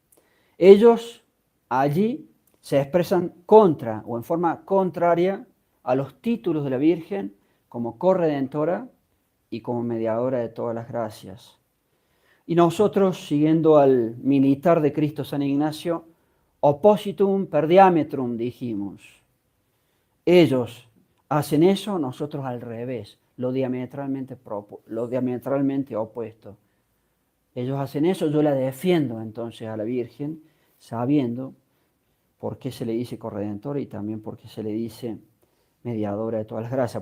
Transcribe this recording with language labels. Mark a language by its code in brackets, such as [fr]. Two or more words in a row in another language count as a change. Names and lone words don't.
[es] Ellos allí se expresan contra o en forma contraria a los títulos de la Virgen como corredentora y como mediadora de todas las gracias. Y nosotros, siguiendo al militar de Cristo San Ignacio, [la] oppositum per diametrum, [es] dijimos. Ellos hacen eso, nosotros al revés, lo diametralmente opuesto. Ellos hacen eso, yo la defiendo entonces a la Virgen, sabiendo por qué se le dice corredentora y también por qué se le dice mediadora de todas las gracias.